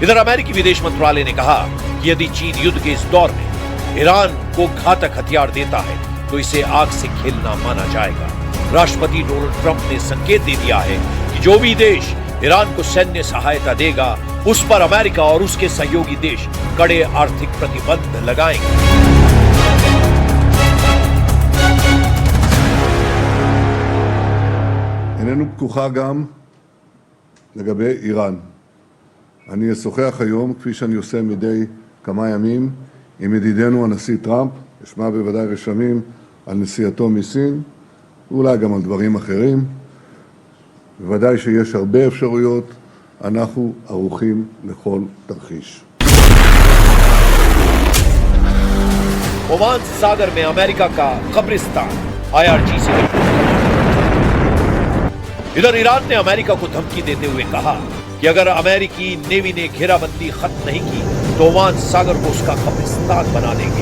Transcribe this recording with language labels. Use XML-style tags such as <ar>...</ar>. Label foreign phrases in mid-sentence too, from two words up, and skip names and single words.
<hi>इधर अमेरिकी विदेश मंत्रालय ने कहा कि यदि चीन युद्ध के इस दौर में ईरान को घातक हथियार देता है तो इसे आग से खेलना माना जाएगा। राष्ट्रपति डोनाल्ड ट्रंप ने संकेत दे दिया है कि जो भी देश ईरान को सैन्य सहायता देगा उस पर अमेरिका और उसके सहयोगी देश कड़े आर्थिक प्रतिबंध लगाएंगे।</hi> <he>איננו פתוחה גם לגבי איראן. אני אשוחח היום, כפי שאני עושה מדי כמה ימים, עם ידידנו הנשיא טראמפ, אשמע בוודאי רשמים על נסיעתו מסין, ואולי גם על דברים אחרים. בוודאי שיש הרבה אפשרויות, אנחנו ערוכים לכל תרחיש.</he> <hi>ओमान सागर में अमेरिका का कब्रिस्तान, IRGC ने इधर ईरान ने अमेरिका को धमकी देते हुए कहा कि अगर अमेरिकी नेवी ने घेराबंदी खत्म नहीं की तो ओमान सागर को उसका कब्रिस्तान बना देंगे।</hi>